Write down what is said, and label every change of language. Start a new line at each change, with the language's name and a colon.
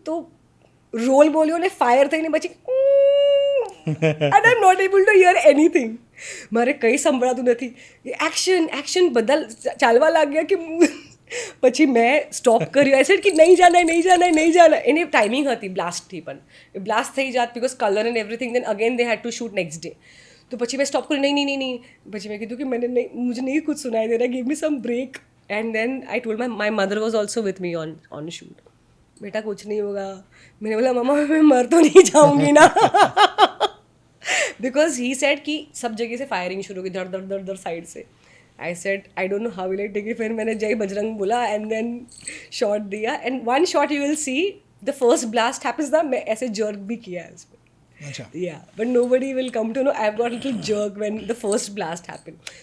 Gujarati: તો રોલ બોલ્યો ને ફાયર થઈને પછી
English: And I am not able to hear anything.
Gujarati: મારે કંઈ સંભળાતું નથી. એક્શન બધા ચાલવા લાગ્યા કે પછી મેં સ્ટોપ કર્યું. આઈ સેડ કે નહીં જાના. એની ટાઈમિંગ હતી બ્લાસ્ટથી, પણ એ બ્લાસ્ટ થઈ જાત because colour and everything,
English: Then again they had to shoot next day.
Gujarati: તો પછી મેં સ્ટોપ કર્યું, નહીં. પછી મેં કીધું કે
Hindi: मुझे नहीं कुछ सुनाई दे रहा,
English: Give me some break. And then I told my mother was also with me on shoot.
Hindi: बेटा कुछ नहीं होगा. मैंने बोला मम्मा मैं मर तो नहीं जाऊंगी ना.
English: because he said
Hindi: कि सब जगह से फायरिंग शुरू हुई, दर साइड से.
English: I said I don't know how will I take it.
Hindi: फिर मैंने जय बजरंग बोला एंड देन शॉट दिया.
English: and one shot you will see the first blast happens ना,
Hindi: मैं ऐसे जर्क भी किया है उसमें.
English: Yeah, but nobody will come to know I've got a little jerk when the first blast happened.